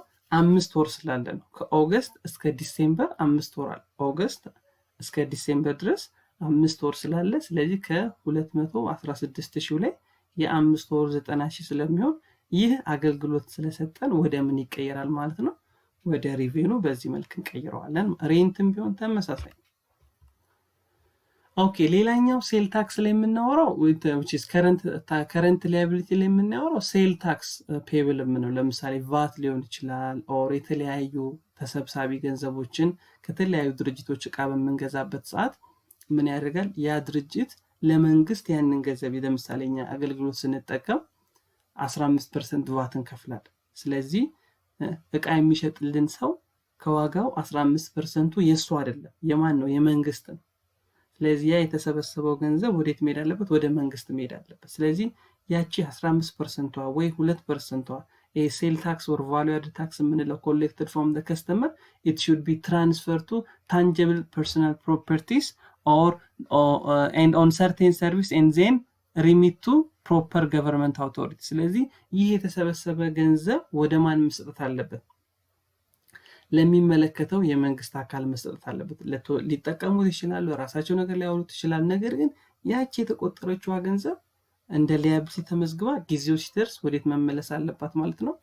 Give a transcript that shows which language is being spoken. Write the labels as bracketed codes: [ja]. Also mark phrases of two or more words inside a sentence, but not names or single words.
[am] 5 ወር ስላለ ነው። ከኦገስት እስከ ዲሴምበር 5 ወር አለ። ኦገስት እስከ ዲሴምበር ድረስ 5 ወር ስላለ ስለዚህ ከ216,000 ላይ የ5 ወር 90,000 ስለሚሆን ይህ አገልግሎት ስለሰጠን ወደ ምን ይቀየራል ማለት ነው? ወደ ሪቬኒው በዚህ መልክ እንቀይረዋለን። ሬንትም ቢሆን ተመሳሳይ። ኦኬ ሌላኛው ሴል ታክስ ላይ የምናወራው [en] which is current liability [am] ላይ የምናወራው [en] sales tax payable [am] የምንለው ለምሳሌ ቫት ሊሆን ይችላል ኦር የተለያዩ ተሰብሳቢ ገንዘቦችን ከተለያዩ ድርጅቶች እቃ በምንገዛበት ሰዓት ምን ያደርጋል? ያ ድርጅት ለመንግስት ያንን ገንዘብ ለምሳሌ እኛ አገልግሎት ስንጠቀም 15% ቫት እንከፍላለን። ስለዚህ እቃ የሚሸጥልን ሰው ከዋጋው 15%ቱ የሱ አይደለም፣ የማን ነው? የመንግስት ነው። ስለዚህ ያ የተሰበሰበው ገንዘብ ወዴት መሄድ አለበት? ወደ መንግስት መሄድ አለበት። ስለዚህ ያቺ 15%ቷ ወይ 2%ቷ [en] sales tax or value added tax [am] የምንለው [en] collected from the customer, it should be transferred to tangible personal properties or and on certain service and then remit to proper government authority። [am] ስለዚህ ይህ የተሰበሰበ ገንዘብ ወደ ማን መስጠት አለበት? ለሚመለከተው የመንግስት አካል መስጠት አለበት። ሊጠቀሙት ይችላሉ፣ ራሳቸው ነገር ሊያወሩት ይችላል። ነገር ግን ያቺ የተቆጠረችዋ ገንዘብ እንደ ሊያብሊቲ ተመዝግባ ጊዜው ሲደርስ ወዴት መመለስ አለባት ማለት ነው?